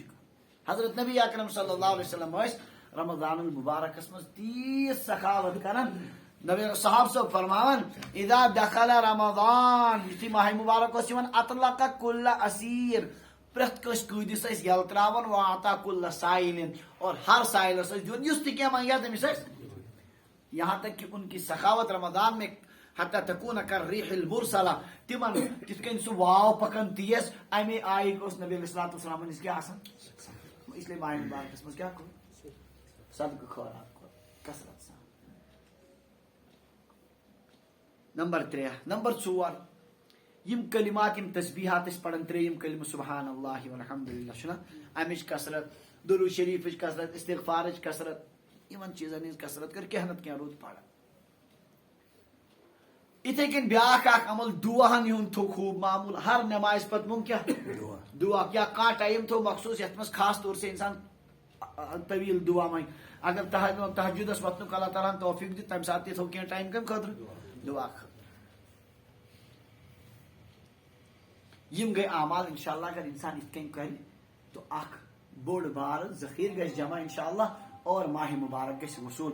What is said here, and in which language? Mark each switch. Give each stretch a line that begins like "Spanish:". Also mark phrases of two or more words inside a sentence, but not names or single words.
Kashmiri: حضرت نبی اکرم صلی اللہ علیہ وسلم ٲسۍ رمضان المبارکس منٛز تیٖژ سخاوت کران. نبی صحاب صٲب فرماوان
Arabic: اذا دخل رمضان
Kashmiri: یُتھُے ماہ مبارک اوس یِوان
Arabic: اطلق کل اسیر
Kashmiri: پرٛٮ۪تھ کٲنٛسہِ قٲدِس ٲسۍ یلہٕ تراوان
Arabic: واعطا کل سائلن
Kashmiri: اور ہر سائلس ٲسۍ دِوان یُس تہِ کینٛہہ منگیا تٔمِس ٲسۍ.
Urdu: یہاں تک کہ ان کی سخاوت رمضان میں
Arabic: حتی تکون کالریح المرسلہ
Kashmiri: تمن تِتھ کٔنۍ سُہ واو پکان تیز امے آیہِ اوس نبی
Arabic: علیہ الصلوۃ والسلام
Kashmiri: نِش کیٛاہ آسان.
Urdu: اس لیے
Kashmiri: ماہ مبارکس منٛز کیٛاہ کوٚر صدقہٕ خٲرات کوٚر کثرت سان. نمبر 3 نمبر 4 یم کلمات یم تسبیحات ٲسۍ پران 3یم کلمہٕ
Arabic: سبحان اللہ والحمدللہ
Kashmiri: چھُنہ امِچ کثرت درود شریفٕچ کثرت استغفارٕچ کثرت یمن چیزن ہٕنٛز کثرت کر کینٛہہ نتہٕ کینٛہہ روٗد پران. یِتھے کٔنۍ بیاکھ اکھ عمل دُعاہن ہُنٛد تھوٚو خوٗب معموٗل. ہر نمازِ پتہٕ مونگ کیٛاہ دعا یا کانٛہہ ٹایم تھوٚو مخصوٗص یتھ منٛز
Urdu: خاص طور سے
Kashmiri: انسان طویل دعا منگہِ. اگر تہجدس وتھنُک اللہ تعالیٰ ہن توفیق دِتھ تمہِ ساتہٕ تہِ تھوٚو کینٛہہ ٹایم کمہِ خٲطرٕ دعا خٲطرٕ. یم گٔے اعمال انشاءاللہ اگر انسان یِتھ کٔنۍ کرِ تو اکھ بوٚڑ بارٕ ذخیرٕ گژھِ جمع انشاءاللہ اور ماہ مبارک گژھِ وصوٗل.